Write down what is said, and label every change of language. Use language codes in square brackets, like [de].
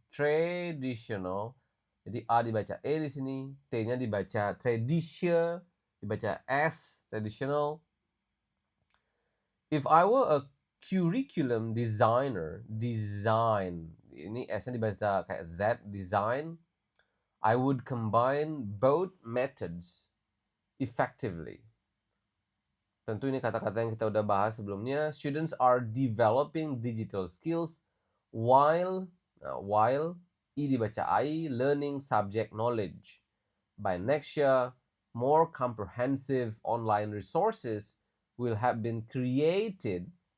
[id] Traditional. Jadi A dibaca E di sini, T-nya dibaca tradition, dibaca S, traditional. [en] If I were a curriculum designer, [id] ini S-nya dibaca kayak Z, [en] design, I would combine both methods effectively. [id] Tentu ini kata-kata yang kita udah bahas sebelumnya. [en] Students are developing digital skills while [id] I dibaca I, [en] learning subject knowledge. By next year, more comprehensive online resources will have been created.